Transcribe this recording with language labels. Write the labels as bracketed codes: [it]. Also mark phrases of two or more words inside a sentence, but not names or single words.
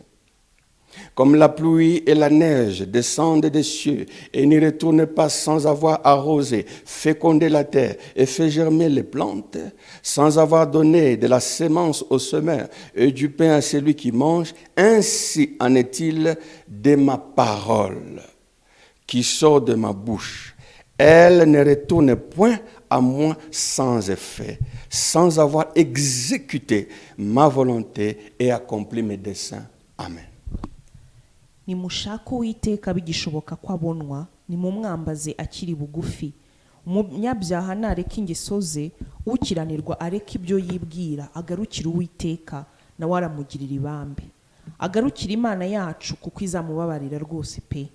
[fr] Comme la pluie et la neige descendent des cieux et n'y retournent pas sans avoir arrosé, fécondé la terre et fait germer les plantes, sans avoir donné de la sémence au semeur et du pain à celui qui mange, ainsi en est-il de ma parole qui sort de ma bouche. Elle ne retourne point à moi sans effet, sans avoir exécuté ma volonté et accompli mes desseins. Amen. [rw] Nimushaka Uwiteka bigishoboka ko abonwa, nimumwambaze akiri bugufi. Umunyabyaha nareka ingeso ze, ukiranirwa areka ibyo yibwira, agarukira Uwiteka nawe aramugirira ibambe. Agarukira Imana yacu kuko izamubabarira rwose pe.